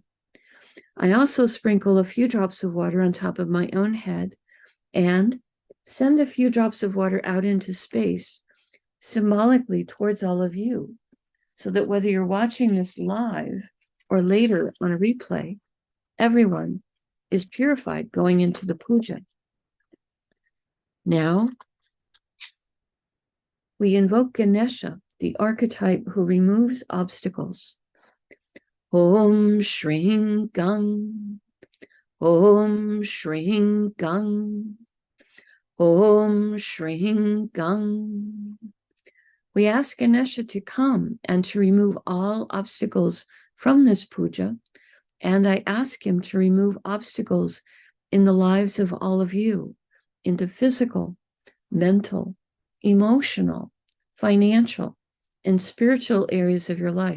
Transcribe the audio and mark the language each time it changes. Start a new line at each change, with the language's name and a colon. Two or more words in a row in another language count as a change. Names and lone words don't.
English: I also sprinkle a few drops of water on top of my own head and send a few drops of water out into space, symbolically towards all of you, so that whether you're watching this live or later on a replay, everyone is purified going into the puja. Now, we invoke Ganesha, the archetype who removes obstacles.
Sanskrit: Om Shring Gang, Om Shring Gang, Om Shring Gang.
English: We ask Ganesha to come and to remove all obstacles from this puja, and I ask him to remove obstacles in the lives of all of you, in the physical, mental, emotional, financial, and spiritual areas of your life.